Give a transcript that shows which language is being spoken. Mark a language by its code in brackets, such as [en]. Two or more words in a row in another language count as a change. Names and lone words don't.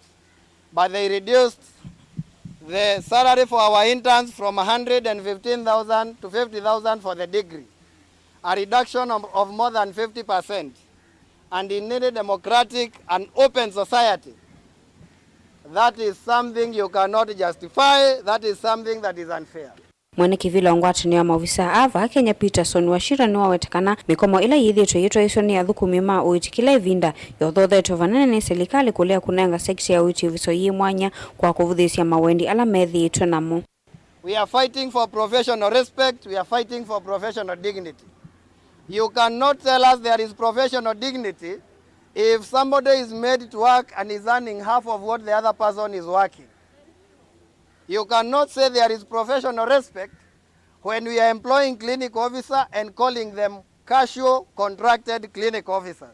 [en] But they reduced the salary for our interns from 115,000 to 50,000 for the degree, a reduction of more than 50%. And in any democratic and open society, that is something you cannot justify, that is something that is unfair. [kam] Mwene kivila ongwati ni wa maofisa ava Kenya Peterson Wachira ni wawetakana mikomo ila yithitwe yitwa iso ni athukumi ma uiti kila ivinda yothothetwe vanene ni serikali kulea kunenga sekta ya uiti viso yi mwanya kwa kuvuthisia mawendi ala methitwe namo. [en] We are fighting for professional respect, we are fighting for professional dignity. You cannot tell us there is professional dignity if somebody is made to work and is earning half of what the other person is working. You cannot say there is professional respect when we are employing clinic officer and calling them casual contracted clinic officers.